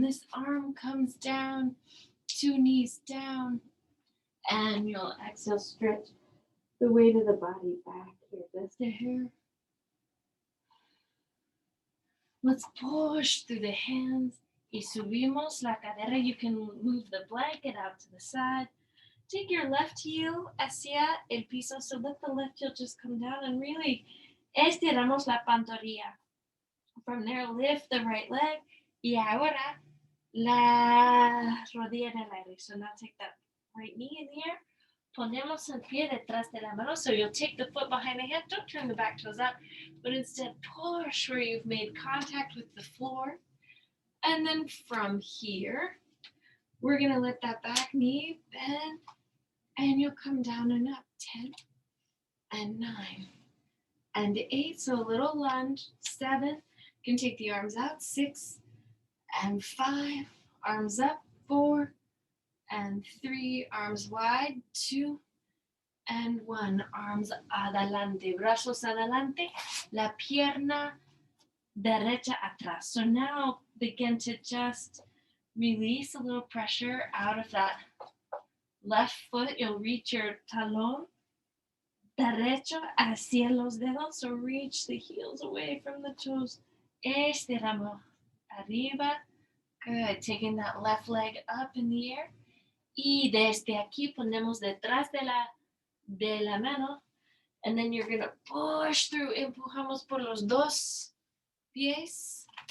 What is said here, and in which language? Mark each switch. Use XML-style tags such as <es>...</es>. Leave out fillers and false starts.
<en>This arm comes down, two knees down, and you'll exhale, stretch the weight of the body back here, just a hair. Let's push through the hands.</en> <es>Y subimos la cadera.</es> <en>You can move the blanket out to the side. Take your left heel</en> <es>hacia el piso.</es> <en>So let the left heel just come down and really</en> <es>estiramos la pantorrilla.</es> <en>From there, lift the right leg.</en> <es>Y ahora, la rodilla en el aire.</es> <en>So now take that right knee in the air.</en> <es>ponemos el pie detrás de la mano.</es> <en>So you'll take the foot behind the hand. Don't turn the back toes up, but instead push where you've made contact with the floor. And then from here, we're going to let that back knee bend, and you'll come down and up. 10 and 9 and 8. So a little lunge. 7. You can take the arms out. 6 and 5. Arms up. 4 and 3. Arms wide. 2 and 1. Arms adelante.</en> <es>Brazos adelante. La pierna derecha atrás.</es> <en>So now begin to just release a little pressure out of that left foot. You'll reach your</en> <es>talón derecho hacia los dedos.</es> <en>So reach the heels away from the toes.</en> <es>Estiramos arriba.</es> <en>Good. Taking that left leg up in the air.</en> <es>Y desde aquí ponemos detrás de la mano.</es> <en>And then you're going to push through.</en> <es>Empujamos por los dos pies.</es>